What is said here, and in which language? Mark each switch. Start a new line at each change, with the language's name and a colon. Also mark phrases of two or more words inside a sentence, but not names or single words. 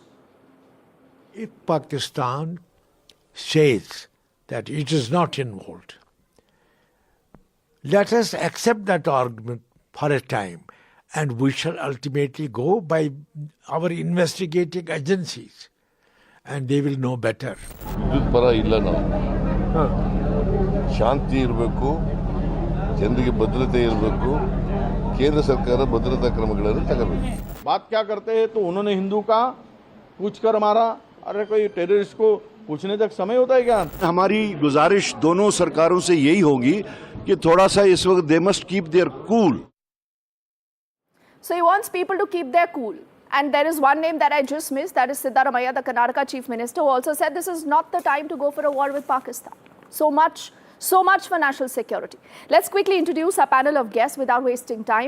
English: If Pakistan says that it is not involved, let us accept that argument for a time. And we shall ultimately go by our investigating agencies. And they will know better.
Kannada: ವಿದ್ಯುತ್ ಪರ ಇಲ್ಲ ನಾವು ಶಾಂತಿ ಇರಬೇಕು, ಜನರಿಗೆ ಭದ್ರತೆ ಇರಬೇಕು, ಕೇಂದ್ರ ಸರ್ಕಾರ ಭದ್ರತಾ ಕ್ರಮಗಳನ್ನು ತಗೋಬೇಕು.
Hindi: बात क्या करते हैं तो उन्होंने हिंदू का पूछ कर मारा. अरे कोई टेररिस्ट को पूछने तक समय होता है क्या? हमारी गुजारिश दोनों सरकारों से यही होगी कि थोड़ा सा इस वक्त
English: they must keep their cool. So he wants people to keep their cool. And there is one name that I just missed, that is Siddaramaiah, the Karnataka Chief Minister, who also said this is not the time to go for a war with Pakistan. So much for national security. Let's quickly introduce our panel of guests without wasting time.